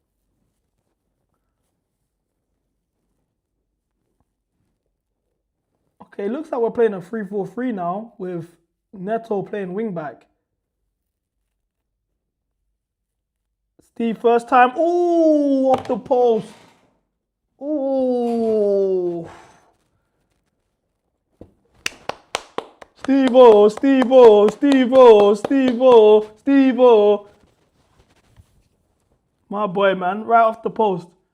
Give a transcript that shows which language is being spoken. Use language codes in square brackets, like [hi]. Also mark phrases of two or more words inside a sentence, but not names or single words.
[en] Okay, looks like we're playing a 3-4-3 now with Neto playing wing back. Steve, first time. Ooh, off the post. Ooh. Steve-O, Steve-O, Steve-O, Steve-O, Steve-O. My boy, man, right off the post.